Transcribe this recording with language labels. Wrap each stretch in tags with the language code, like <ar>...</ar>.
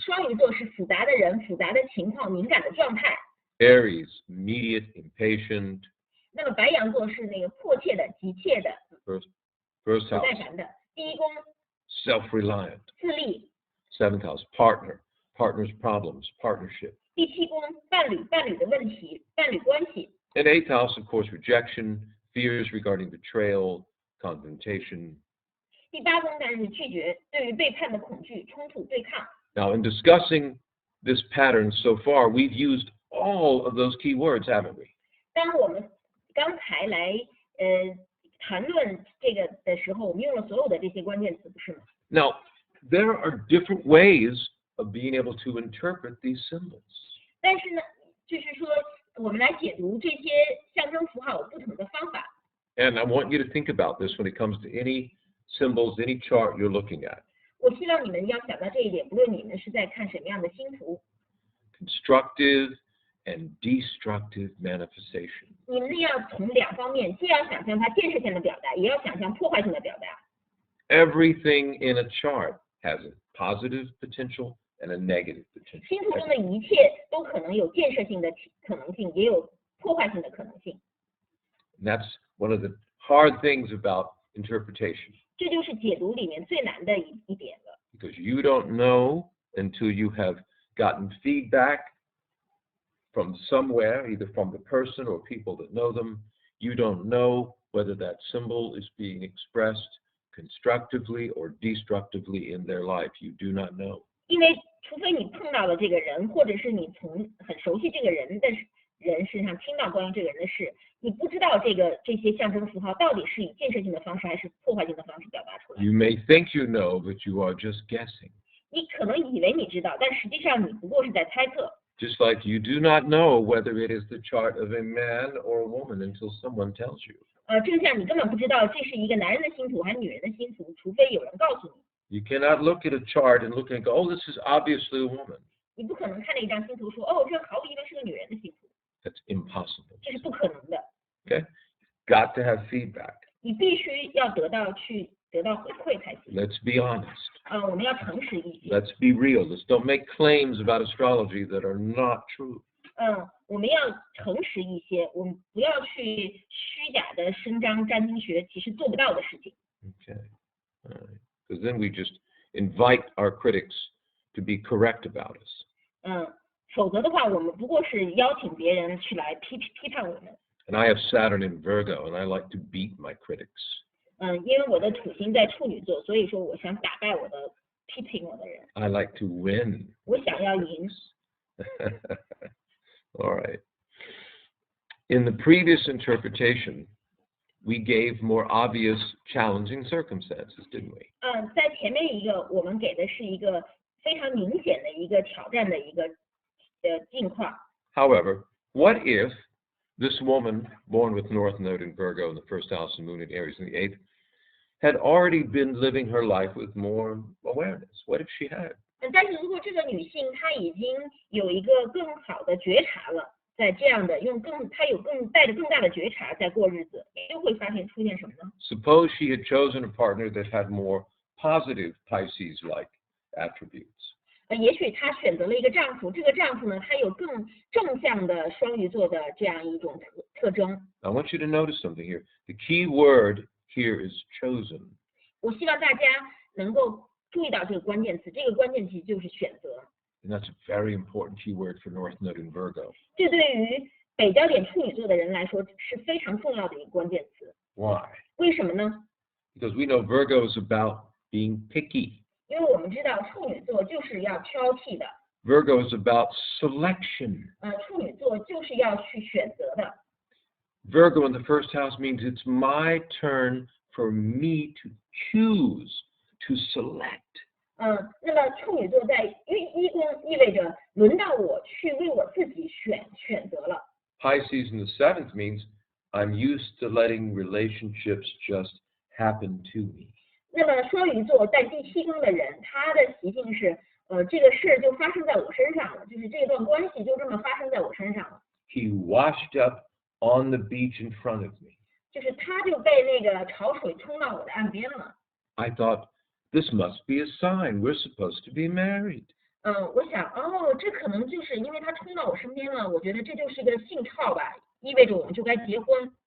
<zh>双鱼座是复杂的人、复杂的情况、敏感的状态。</zh> <en>Aries, immediate, impatient.</en> <zh>那么白羊座是那个迫切的、急切的、</zh> <en>First</en> <zh>不</zh> <en>house,</en> <zh>耐烦的。第一宫</zh> <en>self-reliant.</en> <zh>自立，</zh> <en>Seventh house, partner's problems, partnership.</en> <zh>第七宫伴侣的问题、伴侣关系。</zh> <en>And eighth house, of course, rejection, fears regarding betrayal, confrontation.</en> <zh>第八宫当然是拒绝，对于背叛的恐惧、冲突、对抗。</zh> <en>Now, in discussing this pattern so far, we've used all of those key words, haven't we?</en> <zh>当我们刚才来谈论这个的时候，我们用了所有的这些关键词，不是吗？</zh> <en>Now, there are different ways of being able to interpret these symbols.</en> <zh>但是呢，就是说我们来解读这些象征符号有不同的方法。</zh> <en>And I want you to think about this when it comes to any symbols, any chart you're looking at.</en> <zh>我希望你们要想到这一点，不论你们是在看什么样的星图，</zh> <en>Constructive and destructive manifestation.</en> <zh>你们要从两方面，既要想象它建设性的表达，也要想象破坏性的表达。</zh> <en>Everything in a chart has a positive potential and a negative potential.</en> <zh>星图中的一切都可能有建设性的可能性，也有破坏性的可能性。</zh> <en>And that's one of the hard things about interpretation.</en> <zh>这就是解读里面最难的一点了。</zh> <en>Because you don't know until you have gotten feedback from somewhere, either from the person or people that know them. You don't know whether that symbol is being expressed constructively or destructively in their life. You do not know.</en> <zh>因为除非你碰到了这个人，或者是你从很熟悉这个人的人身上听到关于这个人的事，你不知道这些象征符号到底是以建设性的方式还是破坏性的方式表达出来。</zh> <en>You may think you know, but you are just guessing.</en> <zh>你可能以为你知道，但实际上你不过是在猜测。</zh> <en>Just like you do not know whether it is the chart of a man or a woman until someone tells you.</en> <zh>正像你根本不知道这是一个男人的星图还是女人的星图，除非有人告诉你。</zh> <en>You cannot look at a chart and look and go, oh, this is obviously a woman.</en> <zh>你不可能看了一张星图说，哦，这毫无疑问是个女人的星图，</zh> <en>That's impossible.</en> <zh>这是不可能的。</zh> <en>Okay? Got to have feedback.</en> <zh>你必须要得到回馈才行。</zh> <en>Let's be honest.</en> <zh>我们要诚实一些。</zh> <en>Let's be real. Let's don't make claims about astrology that are not true.</en> <zh>我们要诚实一些，我们不要去虚假的声张占星学其实做不到的事情。</zh> <en>Okay. All right. Because then we just invite our critics to be correct about us.</en> <zh>否则的话，我们不过是邀请别人去来批判我们。</zh> <en>And I have Saturn in Virgo, and I like to beat my critics.</en> <zh>因为我的土星在处女座，所以说我想打败我的批评我的人。</zh> <en>I like to win.</en> <zh>我想要赢。</zh> <en>All right. In the previous interpretation, we gave more obvious challenging circumstances, didn't we?</en> <zh>在前面一个我们给的是一个非常明显的一个挑战的一个境况。</zh> <en>However, what if this woman born with North Node in Virgo in the first house and Moon in Aries in the eighth had already been living her life with more awareness? What if she had?</en> <zh>但是如果这个女性她已经有一个更好的觉察了，在这样的她有带着更大的觉察在过日子，又会发现出现什么呢？</zh> <en>Suppose she had chosen a partner that had more positive Pisces-like attributes.</en> <zh>也许她选择了一个丈夫，这个丈夫呢，他有更正向的双鱼座的这样一种特征。</zh> <en>I want you to notice something here. The key word here is chosen.</en> <zh>我希望大家能够注意到这个关键词，这个关键词就是选择。</zh> <en>And that's a very important keyword for North Node in Virgo.</en> <zh>这对于北焦点处女座的人来说是非常重要的一个关键词。</zh> <en>Why?</en> <zh>为什么呢？</zh> <en>Because we know Virgo is about being picky.</en> <zh>因为我们知道处女座就是要挑剔的，</zh> <en>Virgo is about selection.</en> <zh>处女座就是要去选择的。</zh> <en>Virgo in the first house means it's my turn for me to choose, to select.</en> <zh>那么处女座在一宫意味着轮到我去为我自己选择了。</zh> <en>Pisces in the seventh means I'm used to letting relationships just happen to me.</en> <zh>那么双鱼座在第七宫的人，他的习性是，这个事就发生在我身上了，就是这段关系就这么发生在我身上了，</zh> <en>He washed up on the beach in front of me.</en> <zh>就是他就被那个潮水冲到我的岸边了。</zh> <en>I thought, this must be a sign we're supposed to be married.</en> <zh>我想，这可能就是因为他冲到我身边了，我觉得这就是个信号吧，意味着我们就该结婚，</zh>